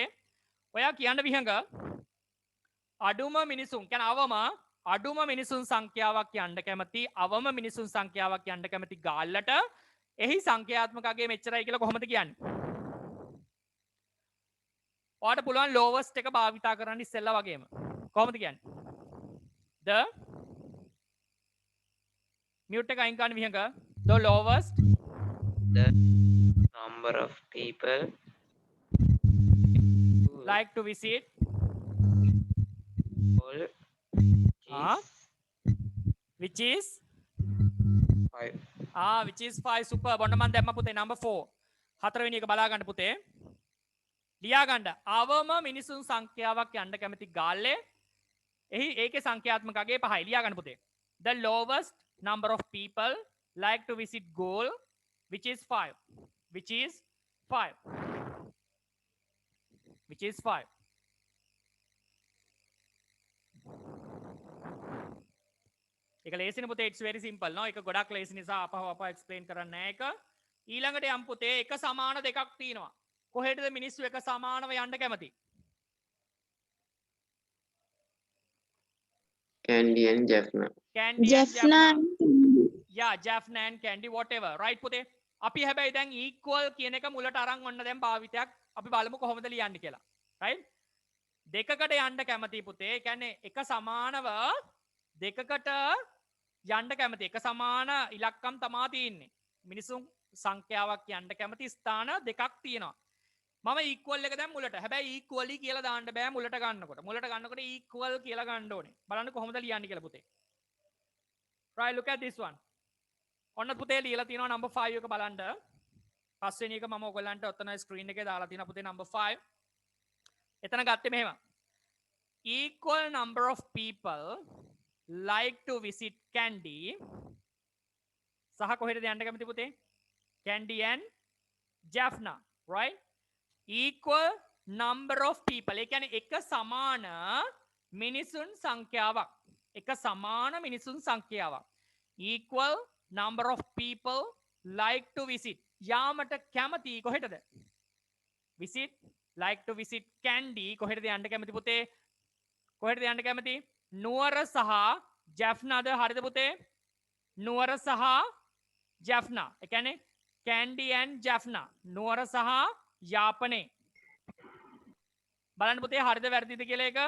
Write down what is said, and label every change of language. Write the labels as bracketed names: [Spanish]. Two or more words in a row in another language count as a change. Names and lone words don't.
[Sinhala] ඔයා කියන්න විහඟ අඩුම මිනිසුන් කියන්නේ අවම අඩුම මිනිසුන් සංඛ්‍යාවක් යන්න කැමති අවම මිනිසුන් සංඛ්‍යාවක් යන්න කැමති ගාල්ලට එහි සංඛ්‍යාත්මක අගය මෙච්චරයි කියලා කොහොමද කියන්නේ? ඔයාලට පුළුවන් lowest එක භාවිතා කරන්න ඉස්සෙල්ලා වගේම. කොහොමද කියන්නේ? [English] the mute [Sinhala] එක අයින් කරන්න විහඟ. [English] the lowest the number of people like to visit all which is 5. which is 5. super. [Sinhala] ඔන්න මම දැම්ම පුතේ number 4. හතරවෙනි එක බලා ගන්න පුතේ. ලියා ගන්න. අවම මිනිසුන් සංඛ්‍යාවක් යන්න කැමති ගාල්ලේ එහි ඒකේ සංඛ්‍යාත්මක අගය 5යි. ලියා ගන්න පුතේ. [English] the lowest number of people like to visit goal which is 5. which is 5. which is 5. [Sinhala] එක ලේසින පුතේ. [English] it's very simple no. [Sinhala] එක ගොඩක් ලේසි නිසා අපව explain කරන්න නෑ එක. ඊළඟට යම් පුතේ එක සමාන දෙකක් තියෙනවා. කොහෙටද මිනිස්සු එක සමානව යන්න කැමති? [English] Candy and Jaffna. Candy and Jaffna. yeah Jaffna and Candy whatever right පුතේ. [Sinhala] අපි හැබැයි දැන් equal කියන එක මුලට අරන් ඔන්න දැන් භාවිතයක් අපි බලමු කොහොමද ලියන්නේ කියලා. right? දෙකකට යන්න කැමති පුතේ. ඒ කියන්නේ එක සමානව දෙකකට යන්න කැමති එක සමාන ඉලක්කම් තමා තියෙන්නේ. මිනිසුන් සංඛ්‍යාවක් යන්න කැමති ස්ථාන දෙකක් තියෙනවා. මම equal එක දැන් මුලට. හැබැයි equally කියලා දාන්න බෑ මුලට ගන්නකොට. මුලට ගන්නකොට equal කියලා ගන්න ඕනේ. බලන්න කොහොමද ලියන්නේ කියලා පුතේ. [English] right look at this one. [Sinhala] ඔන්න පුතේ ලියලා තියෙනවා number 5 එක බලන්න. පස්වෙනි එක මම ඔයගලන්ට ඔතන screen එකේ දාලා තියෙනවා පුතේ number 5. එතන ගත්තේ මෙහෙම. [English] equal number of people like to visit Candy [Sinhala] සහ කොහෙටද යන්න කැමති පුතේ? [English] Candy and Jaffna right? equal number of people. [Sinhala] ඒ කියන්නේ එක සමාන මිනිසුන් සංඛ්‍යාවක්. එක සමාන මිනිසුන් සංඛ්‍යාවක්. [English] equal number of people like to visit. [Sinhala] යාමට කැමති කොහෙටද? [English] visit like to visit Kandy [Sinhala] කොහෙටද යන්න කැමති පුතේ? කොහෙටද යන්න කැමති? නුවර සහ ජැෆ්නාද? හරිද පුතේ? නුවර සහ ජැෆ්නා. ඒ කියන්නේ Kandy and ජැෆ්නා. නුවර සහ යාපනයේ. බලන්න පුතේ හරිද වැරදිද කියලා එක.